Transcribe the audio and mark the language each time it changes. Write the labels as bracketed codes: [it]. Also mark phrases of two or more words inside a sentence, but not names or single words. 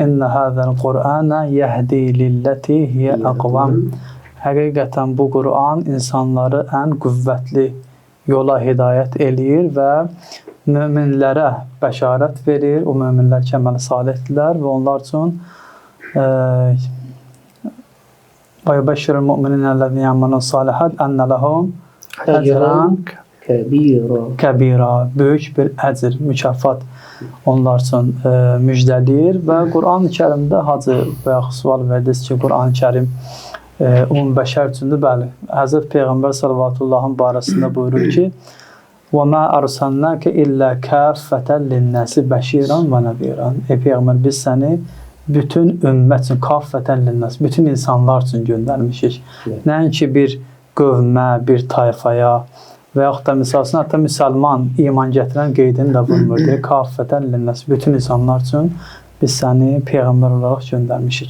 [ar] إن هذا القرآن يهدي للتي هي أقوم. [az] Həqiqətən bu Quran insanları ən qüvvətli yola hidayət eləyir və möminlərə bəşarət verir. O möminlər ki, əməli salihdirlər və onlar üçün [ar] وَيُبَشِّرُ الْمُؤْمِنِينَ الَّذِينَ يَعْمَلُونَ الصَّالِحَاتِ أَنَّ لَهُمْ أَجْرًا كَبِيرًا. [az] Böyük bir əcr, mükafat onlar üçün müjdələyir və Quran-ı Kərimdə hacı və yaxud sual verdiniz ki, Quran-ı Kərim ümumbəşər üçündür. Bəli, Həzrət Peyğəmbər sallallahu barəsində buyurur ki, [ar] وَمَا أَرْسَلْنَاكَ إِلَّا كَافَّةً لِلنَّاسِ بَشِيرًا وَنَذِيرًا. [az] Ey Peyğəmbər, biz səni bütün ümmət üçün, [ar] كافة للناس, [az] bütün insanlar üçün göndərmişik. Nəinki bir qövmə, bir tayfaya və yaxud da misalsın, hətta müsəlman, iman gətirən qeydini də vurmur. [ar] كافة للناس, [az] bütün insanlar üçün biz səni Peyğəmbər olaraq göndərmişik.